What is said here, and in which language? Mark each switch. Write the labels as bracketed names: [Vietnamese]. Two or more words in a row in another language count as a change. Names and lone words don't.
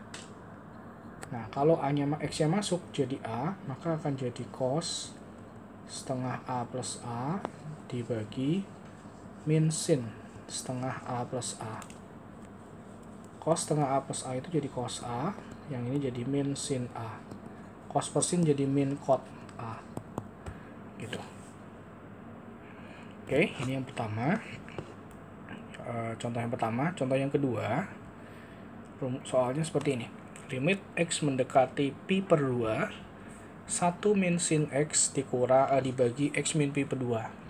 [Indonesian] Nah, kalau A-nya x-nya masuk jadi A, maka akan jadi cos setengah A plus A dibagi min sin setengah A plus A. Cos setengah A plus A itu jadi cos A, yang ini jadi min sin A. Cos per sin jadi min cot A. Gitu. Oke, ini yang pertama. Contoh yang pertama. Contoh yang kedua, soalnya seperti ini. Limit x mendekati pi per 2, 1 min sin x dibagi x min pi per 2.